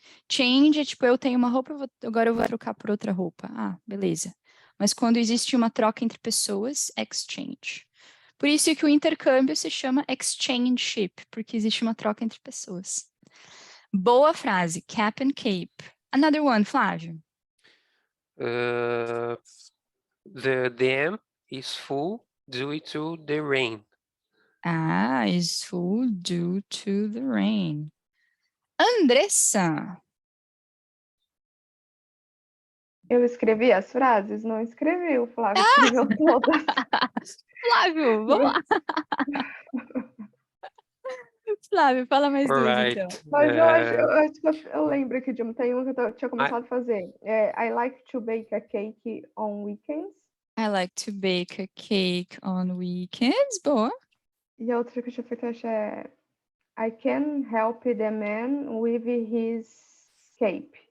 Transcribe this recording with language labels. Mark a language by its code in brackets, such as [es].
[pt] Change é tipo, eu tenho uma roupa, agora eu vou trocar por outra roupa. Ah, beleza. Mas quando existe uma troca entre pessoas, exchange. Por isso que o intercâmbio se chama exchangeship, porque existe uma troca entre pessoas. Boa frase, [en] cap and cape. Another one, Flávio. The dam is full due to the rain. Ah, is full due to the rain. Andressa. [pt] Eu escrevi as frases? Não escrevi, o Flávio escreveu todas. Flávio, vamos lá. Flávio, fala mais 2, então. Mas eu acho que eu lembro aqui tem uma que eu tinha começado a fazer. [en] I like to bake a cake on weekends. I like to bake a cake on weekends. [pt] Boa. E a outra que eu tinha feito, acho é [en] I can help the man with his cape.